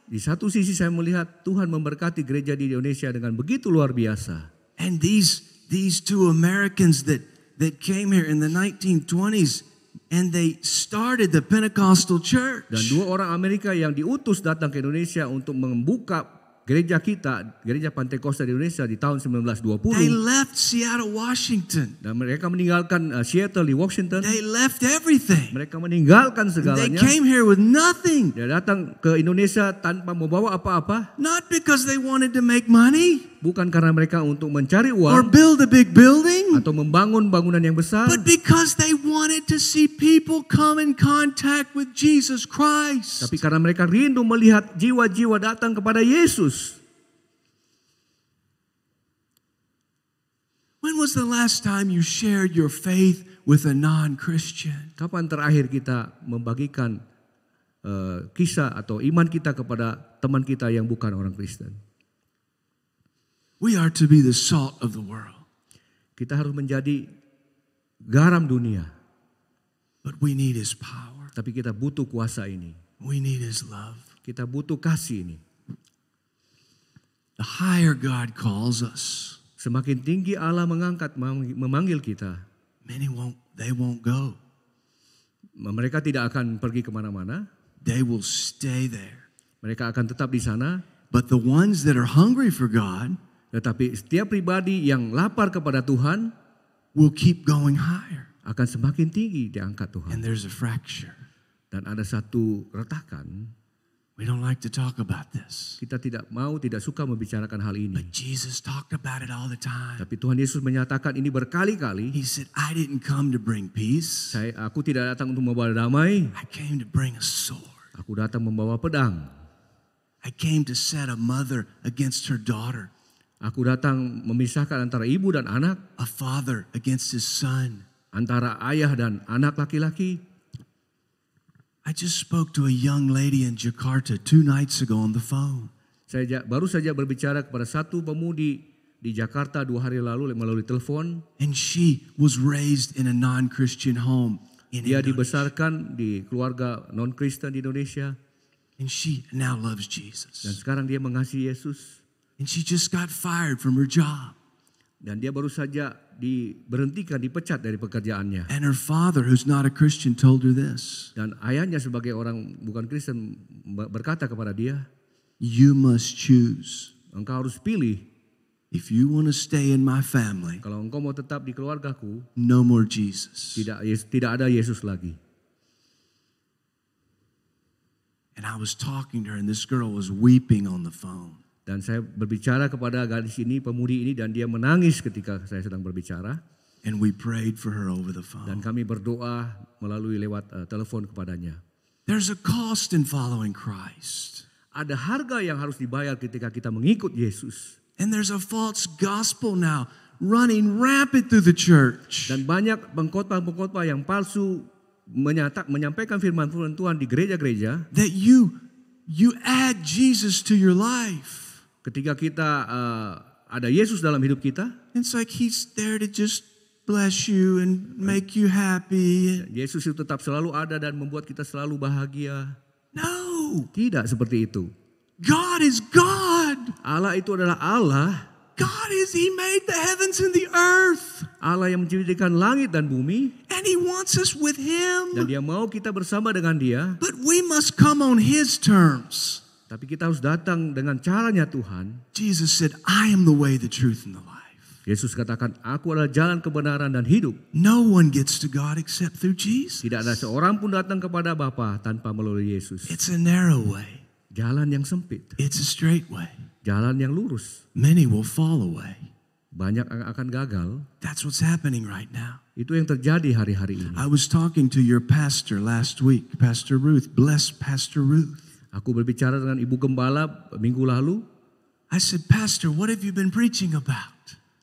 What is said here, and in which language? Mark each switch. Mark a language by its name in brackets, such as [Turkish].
[Indonesian] Di satu sisi saya melihat Tuhan memberkati gereja di Indonesia dengan begitu luar biasa. [English] And these two Americans that came here in the 1920s, and they started the Pentecostal church. [Indonesian] Dan 2 orang Amerika yang diutus datang ke Indonesia untuk membuka gereja kita, gereja Pentakosta di Indonesia di tahun 1920. [English] They left Seattle, Washington. [Indonesian] Dan mereka meninggalkan Seattle di Washington. [English] They left everything. [Indonesian] Mereka meninggalkan [English] They [Indonesian] segalanya. [English] came here with nothing. [Indonesian] Dia datang ke Indonesia tanpa membawa apa-apa. [English] Not because they wanted to make money [Indonesian] Bukan karena mereka untuk mencari [English] or [Indonesian] uang [English] build a big building, [Indonesian] atau membangun bangunan yang besar. [English] but because they wanted to see people come in contact with Jesus Christ. [Indonesian] Tapi karena mereka rindu melihat jiwa-jiwa datang kepada Yesus. [English] When was the last time you shared your faith with a non-Christian? [Indonesian] Kapan terakhir kita membagikan kisah atau iman kita kepada teman kita yang bukan orang Kristen? [English] We are to be the salt of the world, [Indonesian] Kita harus menjadi garam dunia. [English] but we need His power. [Indonesian] Tapi kita butuh kuasa ini. [English] We need His love. [Indonesian] Kita butuh kasih ini. [English] The higher God calls us, [Indonesian] Semakin tinggi Allah mengangkat, memanggil kita, [English] they won't go. [Indonesian] mereka tidak akan pergi kemana-mana. [English] They will stay there. [Indonesian] Mereka akan tetap di sana. [English] But the ones that are hungry for God [Indonesian] Tetapi setiap pribadi yang lapar kepada Tuhan [English] will keep going higher. [Indonesian] akan semakin tinggi diangkat Tuhan. [English] And there's a fracture. [Indonesian] Dan ada satu retakan. [English] We don't like to talk about this. [Indonesian] Kita tidak suka membicarakan hal ini. [English] But Jesus talked about it all the time. [Indonesian] Tapi Tuhan Yesus menyatakan ini berkali-kali. [English] He said, I didn't come to bring peace. [Indonesian] Aku tidak datang untuk membawa damai. [English] I came to bring a sword. [Indonesian] Aku datang membawa pedang. [English] I came to set a mother against her daughter. [Indonesian] Aku datang memisahkan antara ibu dan anak. [English] A father against his son. [Indonesian] Antara ayah dan anak laki-laki. [English] I just spoke to a young lady in Jakarta 2 nights ago on the phone. [Indonesian] Saya baru saja berbicara kepada satu pemudi di Jakarta 2 hari lalu melalui telepon. [English] And she was raised in a non-Christian home in [Indonesian] Dia [English] Indonesia. [Indonesian] dibesarkan di keluarga non-Kristen di Indonesia. [English] And she now loves [Indonesian] Dan [English] Jesus. [Indonesian] sekarang dia mengasihi Yesus. [English] And she just got fired from her job. [Indonesian] Dan dia baru saja diberhentikan, dipecat dari pekerjaannya. [English] And her father, who's not a Christian, told her this. [Indonesian] Dan ayahnya sebagai orang bukan Kristen berkata kepada dia, [English] You must choose. [Indonesian] engkau harus pilih. [English] If you want to stay in my family, [Indonesian] Kalau engkau mau tetap di keluargaku, [English] no more Jesus. [Indonesian] tidak ada Yesus lagi. [English] And I was talking to her, and this girl was weeping on the phone. [Indonesian] Dan saya berbicara kepada gadis ini, pemudi ini, dan dia menangis ketika saya sedang berbicara. [English] And we prayed for her over the [Indonesian] Dan [English] phone. [Indonesian] kami berdoa melalui lewat telepon kepadanya. [English] There's a cost in following Christ. [Indonesian] Ada harga yang harus dibayar ketika kita mengikut Yesus. [English] And there's a false gospel now running rampant through the church. [Indonesian] Dan banyak pengkhotbah-pengkhotbah yang palsu menyampaikan firman Tuhan di gereja-gereja. [English] That you add Jesus to your life. [Indonesian] Ketika kita ada Yesus dalam hidup kita, [English] It's like He's there to just bless you and make you happy. [Indonesian] Yesus itu tetap selalu ada dan membuat kita selalu bahagia. [English] No, [Indonesian] Tidak seperti itu. [English] God is God. [Indonesian] Allah itu adalah Allah. [English] He made the heavens and the earth. [Indonesian] Allah yang menciptakan langit dan bumi. [English] And He wants us with [Indonesian] Dan [English] Him. [Indonesian] dia mau kita bersama dengan dia. [English] But we must come on His terms. [Indonesian] Tapi kita harus datang dengan caranya Tuhan. [English] Jesus said, I am the way, the truth, and the life. [Indonesian] Yesus katakan, aku adalah jalan kebenaran dan hidup. [English] No one gets to God except through Jesus. [Indonesian] Tidak ada seorang pun datang kepada Bapa tanpa melalui Yesus. [English] It's a narrow way. [Indonesian] Jalan yang sempit. [English] It's a straight way. [Indonesian] Jalan yang lurus. [English] Many will fall away. [Indonesian] Banyak yang akan gagal. [English] That's what's happening right now. [Indonesian] Itu yang terjadi hari-hari ini. [English] I was talking to your pastor last week, Pastor Ruth. Bless Pastor Ruth. [Indonesian] Aku berbicara dengan Ibu Gembala minggu lalu. [English] I said, Pastor, what have you been preaching about?